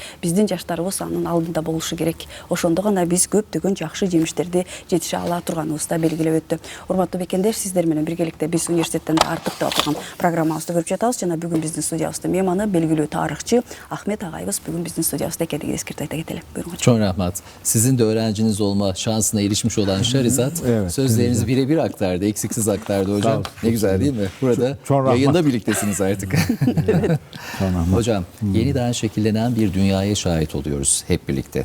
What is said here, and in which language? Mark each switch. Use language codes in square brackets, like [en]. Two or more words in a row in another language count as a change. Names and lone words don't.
[ky] Биздин жаштарыбыз анын алдында болушу керек. Ошондо гана биз көптөгөн жакшы жемиштерди жетише ала турганыбызды белгилеп өттү. Урматтуу бекендер, сиздер менен биргеликте биз университеттен артык деп аталган программабызды көрүп жатабыз. Жана бүгүн биздин студиябыздын мейманы белгилүү тарыхчы Ахмет агайыбыз бүгүн биздин студиябызда экендигин эскертип айта кетели. [tr] Buyurun. Çok rahmat. Sizin de öğrenciniz olma şansına erişmiş olan Şahrizat Evet, sözlerinizi birebir aktardı, eksiksiz aktardı hocam. Ne güzel değil mi? Burada çok rahmat. yayında birliktesiniz artık. Hocam, yeniden şekillenen bir dünyaya şahit oluyoruz hep birlikte.